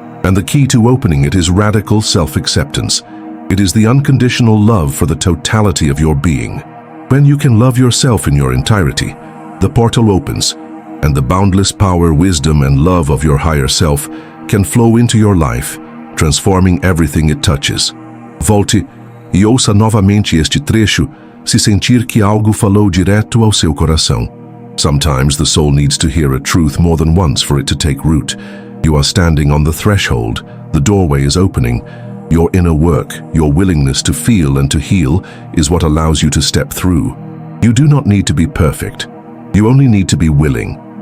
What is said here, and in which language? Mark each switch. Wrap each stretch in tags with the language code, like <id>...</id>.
<en>And the key to opening it is radical self-acceptance. It is the unconditional love for the totality of your being. When you can love yourself in your entirety, the portal opens, and the boundless power, wisdom, and love of your higher self can flow into your life, transforming everything it touches.</en> <pt>Volte e ouça novamente este trecho se sentir que algo falou direto ao seu coração.</pt> <en>Sometimes the soul needs to hear a truth more than once for it to take root. You are standing on the threshold. The doorway is opening. Your inner work, your willingness to feel and to heal is what allows you to step through. You do not need to be perfect. You only need to be willing.</en>